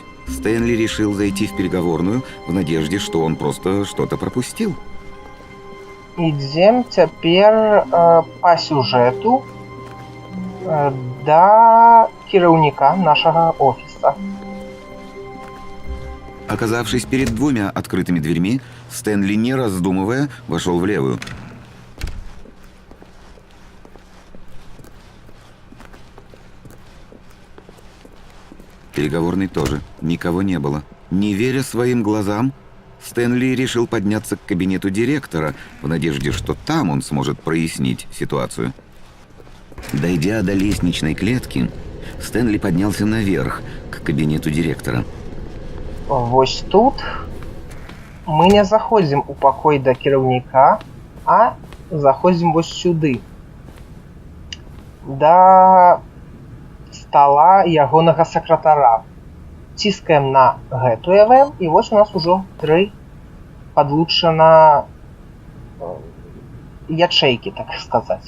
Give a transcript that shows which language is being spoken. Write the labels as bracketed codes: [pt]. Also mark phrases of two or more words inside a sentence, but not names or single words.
[ru] Стэнли решил зайти в переговорную в надежде, что он просто что-то пропустил. [be] Ідзем цяпер па сюжэту да кіраўніка нашага офіса. [ru] Оказавшись перед двумя открытыми дверьми, Стэнли, не раздумывая, вошел в левую. Переговорной тоже никого не было. Не веря своим глазам, Стэнли решил подняться к кабинету директора в надежде, что там он сможет прояснить ситуацию. Дойдя до лестничной клетки, Стэнли поднялся наверх, к кабинету директора. [be] Вось тут мы не заходзім у пакой да кіраўніка, а заходзім вось сюды. Да стала ягонага сакратара. Ціскаем на гэту EVM, і вось у нас ужо 3 падлучана ячэйкі, так сказаць.